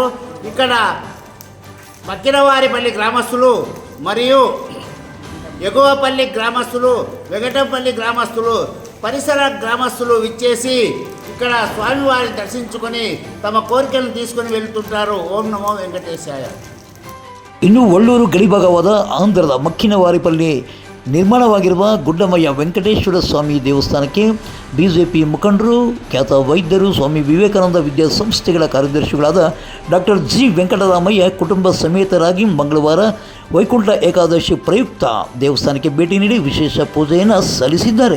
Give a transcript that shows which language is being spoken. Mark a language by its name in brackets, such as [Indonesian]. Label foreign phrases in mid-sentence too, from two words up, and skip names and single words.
[Telugu] ఇక్కడ బక్కినవారిపల్లి గ్రామస్తులు మరియు ఎగువపల్లి గ్రామస్తులు, వెంకటంపల్లి గ్రామస్తులు, పరిసర గ్రామస్తులు విచ్చేసి ఇక్కడ స్వామివారిని దర్శించుకొని తమ కోరికలను తీసుకొని వెళ్తుంటారు. [Sanskrit] ఓం నమో వెంకటేశాయ. [Kannada] ಇನ್ನು ವಳ್ಳೂರು ಗಡಿಭಾಗವಾದ ಆಂಧ್ರದ ಮಕ್ಕಿನವಾರಿಪಲ್ಲಿ ನಿರ್ಮಾಣವಾಗಿರುವ ಗುಡ್ಡಮಯ್ಯ ವೆಂಕಟೇಶ್ವರ ಸ್ವಾಮಿ ದೇವಸ್ಥಾನಕ್ಕೆ ಬಿಜೆಪಿ ಮುಖಂಡರು, ಖ್ಯಾತ ವೈದ್ಯರು, ಸ್ವಾಮಿ ವಿವೇಕಾನಂದ ವಿದ್ಯಾಸಂಸ್ಥೆಗಳ ಕಾರ್ಯದರ್ಶಿಗಳಾದ ಡಾಕ್ಟರ್ ಜಿ ವೆಂಕಟರಾಮಯ್ಯ ಕುಟುಂಬ ಸಮೇತರಾಗಿ ಮಂಗಳವಾರ ವೈಕುಂಠ ಏಕಾದಶಿ ಪ್ರಯುಕ್ತ ದೇವಸ್ಥಾನಕ್ಕೆ ಭೇಟಿ ನೀಡಿ ವಿಶೇಷ ಪೂಜೆಯನ್ನು ಸಲ್ಲಿಸಿದ್ದಾರೆ.